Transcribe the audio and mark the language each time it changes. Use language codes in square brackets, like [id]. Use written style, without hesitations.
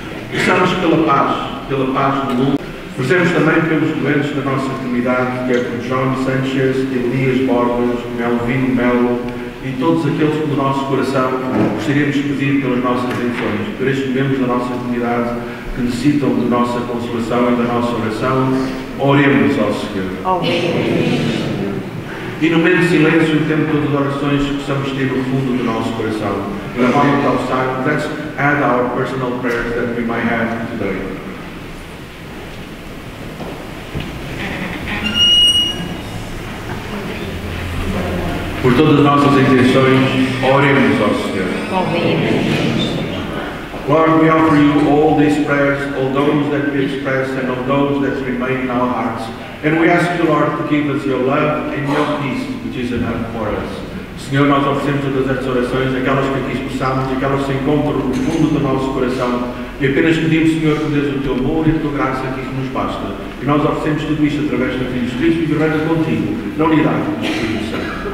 [pt] Peçamos pela paz do mundo. Rezemos também pelos doentes da nossa comunidade, que é por João Sanchez, Elias Borges, Melvino Melo e todos aqueles que no nosso coração gostaríamos de pedir pelas nossas intenções, por estes membros da nossa comunidade que necessitam da nossa consolação e da nossa oração. Oremos ao Senhor. E no meio do silêncio, no tempo de todas as orações que possamos ter no fundo do nosso coração. [en] In a moment of silence, let's add our personal prayers that we might have today. [pt] Por todas as nossas intenções, oremos ao Senhor. [en] Lord, we offer you all these prayers, all those that we express and all those that remain in our hearts. And we ask you, Lord, to give us your love and your peace, which is enough for us. [pt] Senhor, nós oferecemos todas estas orações, aquelas que aqui expressamos, aquelas que se encontram no fundo do nosso coração. E apenas pedimos, Senhor, que dês o teu amor e a tua graça que isso nos basta. E nós oferecemos tudo isto através do Filho de Cristo e vivendo contigo, na unidade do Espírito Santo.